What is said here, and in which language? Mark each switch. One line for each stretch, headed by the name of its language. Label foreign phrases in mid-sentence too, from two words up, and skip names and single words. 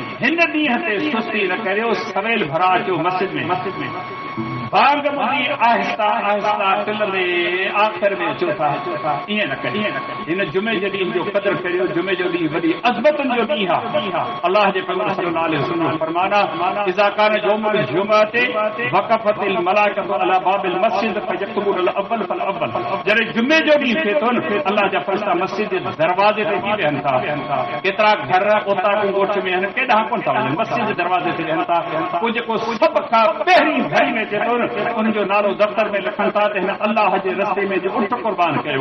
Sindhi: हिन ॾींहं ते सुस्ती न करियो, सवेल भरा अचो मस्जिद में, बांग ॿुधी आहिस्ता आहिस्ता टिल में आख़िर में अचो था, ईअं न करियो। हिन जुमे जे ॾींहुं जो क़दुरु करियो। जुमे जो ॾींहुं वॾी अज़मतुनि जो ॾींहुं आहे। अलाह जे पैगंबर
Arabic: صلى الله عليه وسلم फरमाना, إذا كان يوم الجمعة وقفت الملائكة على باب المسجد فيكتب الأول فالأول.
Sindhi: जॾहिं जुमे जो ॾींहुं थिए थो न, अलाह जा फ़रिश्ता मस्जिद जे दरवाज़े ते थी वेहनि था। केतिरा घर ओता ॻोठ में आहिनि, केॾांहुं कोन था वञनि, मस्जिद जे दरवाज़े ते वेहनि था। पोइ जेको सभ खां पहिरीं घड़ी में अचे थो न, उनजो नालो दफ़्तर में लिखनि था त हिन अलाह जे रस्ते में जो उठ कुर्बान कयो।